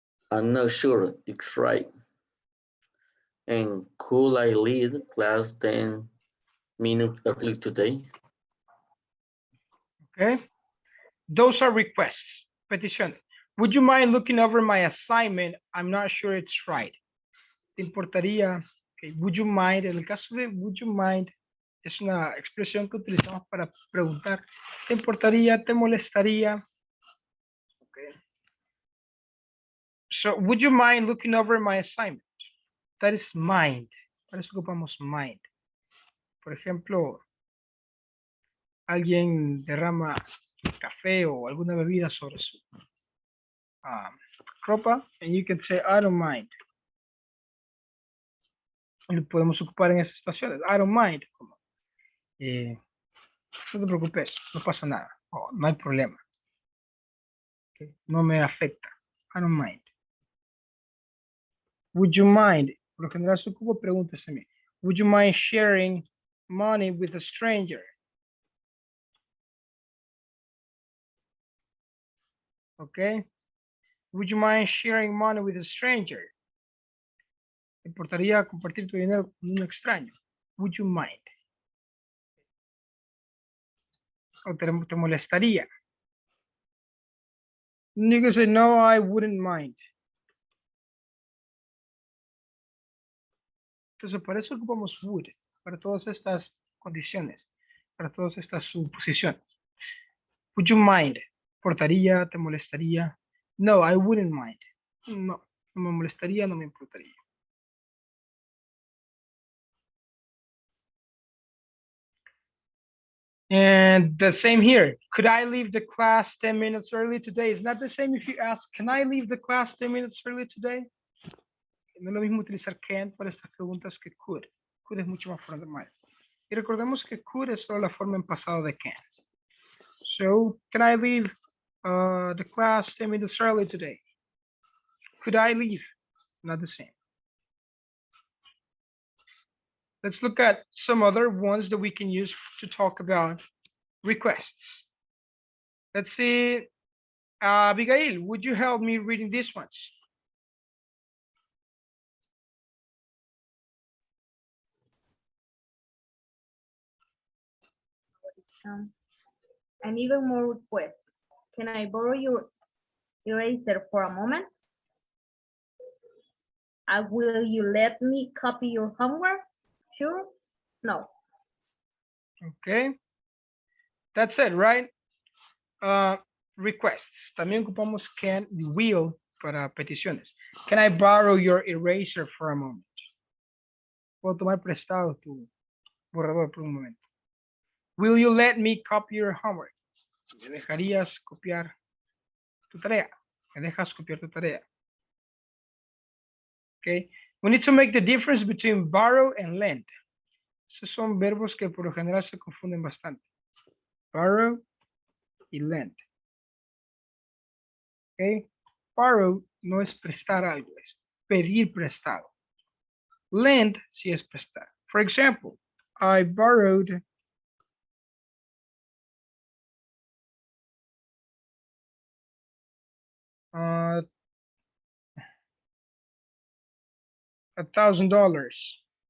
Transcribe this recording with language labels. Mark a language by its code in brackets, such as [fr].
[en] I'm not sure it's right. And could I lead class 10 minutes early today? Okay. Those are requests. Petición. Would you mind looking over my assignment? I'm not sure it's right. [es] ¿Te importaría? [en] Okay. Would you mind? [es] En el caso de would you mind, es una expresión que utilizamos para preguntar. ¿Te importaría? ¿Te molestaría? Okay. [en] So, would you mind looking over my assignment? [es] That is mind. Para eso ocupamos mind. Por ejemplo, alguien derrama café o alguna bebida sobre su ropa, [en] and you can say, I don't mind. [es] Lo podemos ocupar en esas situaciones. [en] I don't mind. [es] No te preocupes, no pasa nada. Oh, no hay problema. Okay, no me afecta. [en] I don't mind. Would you mind? [es] Por lo general, su ocupo preguntas a mí. [en] Would you mind sharing money with a stranger? Okay. Would you mind sharing money with a stranger? [es] ¿Te importaría compartir tu dinero con un extraño? [en] Would you mind? [es] ¿O te molestaría? [en] You can say, no, I wouldn't mind. [es] Entonces, por eso ocupamos would, para todas estas condiciones, para todas estas suposiciones. [en] Would you mind? [es] ¿Importaría? ¿Te molestaría? [en] No, I wouldn't mind. [es] No, no me molestaría, no me importaría. [en] And the same here. Could I leave the class 10 minutes early today? It's not the same if you ask, can I leave the class 10 minutes early today? [es] No es lo mismo utilizar can para estas preguntas que could. Could es mucho más formal. Y recordemos que could es solo la forma en pasado de can. [en] So, can I leave the class 10 minutes early today? Could I leave? Not the same. Let's look at some other ones that we can use to talk about requests. Let's see, Abigail, would you help me reading these ones? And even more request. Can I borrow your eraser for a moment? Will you let me copy your homework? Sure. No. Okay. That's it, right? Requests. [es] También ocupamos can y will para peticiones. [en] Can I borrow your eraser for a moment? [es] Puedo tomar prestado tu borrador por un momento. [en] Will you let me copy your homework? [es] ¿Me dejarías copiar tu tarea? ¿Me dejas copiar tu tarea? [en] Okay. We need to make the difference between borrow and lend. [es] Esos son verbos que por lo general se confunden bastante. Borrow y lend. Okay. Borrow no es prestar algo, es pedir prestado. [en] Lend [es] sí es prestar. [en] For example, I borrowed $1,000.